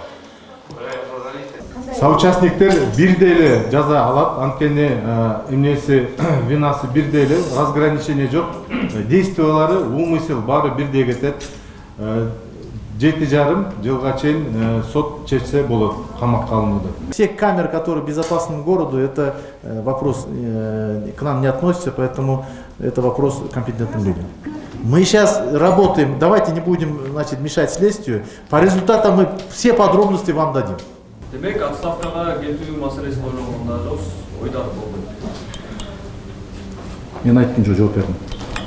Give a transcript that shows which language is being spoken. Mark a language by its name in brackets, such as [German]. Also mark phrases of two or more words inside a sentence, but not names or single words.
[Kyrgyz] Соучастниктер бирдей эле жаза алат, анткени эмнеси винасы бирдей эле, разграничение жок. Действиялары, умысел баары бирдей кетет. 7,5 жылга чейин сот чечсе болот камакка алынууда. [Russian] Все камеры, которые безопасны городу, это вопрос к нам не относится, поэтому это вопрос компетентным людям. Мы сейчас работаем, давайте не будем, значит, мешать следствию. По результатам мы все подробности вам дадим. [Kyrgyz] Демек, отставкага кетүү маселеси ойлонгондо ойдор болду. Мен айттым, жооп бердим.